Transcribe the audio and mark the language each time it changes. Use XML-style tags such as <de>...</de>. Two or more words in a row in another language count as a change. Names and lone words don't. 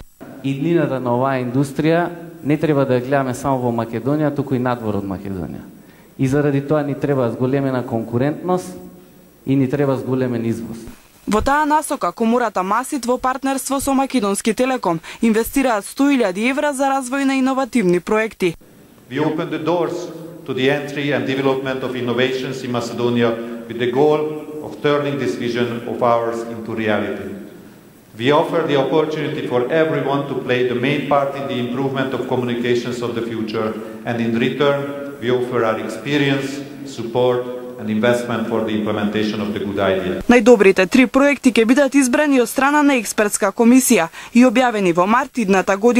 <mk>Иднината на оваа индустрија не треба да ја гледаме само во Македонија, туку и надвор од Македонија. И заради тоа ни треба зголемена конкурентност и ни треба зголемен извоз. Во таа насока, комората МАСИТ во партнерство со Македонски Телеком инвестираат 100.000 евра за развој на иновативни проекти.</mk> <en>We open the doors to the entry and development of innovations in Macedonia with the goal of turning this vision of ours into reality. We offer the opportunity for everyone to play the main part in the improvement of communications of the future, and in return, we offer our experience, support, and investment for the implementation of the good idea.</en> <mk>Најдобрите 3 проекти ќе бидат избрани од страна на експертска комисија и објавени во март идната година.</mk>